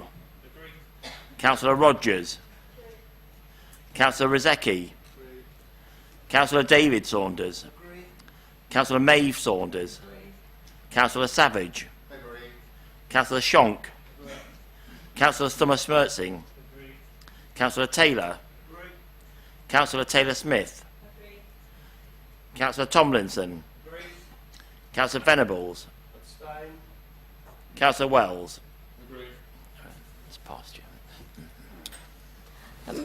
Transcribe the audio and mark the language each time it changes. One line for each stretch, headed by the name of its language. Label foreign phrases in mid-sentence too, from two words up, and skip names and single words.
English: Councillor Rogers. Councillor Rozecki. Councillor David Saunders. Councillor Maeve Saunders. Councillor Savage. Councillor Shonk. Councillor Stummer-Smertsing. Councillor Taylor. Councillor Taylor-Smith. Councillor Tomlinson. Councillor Venables. Councillor Wells. It's passed you.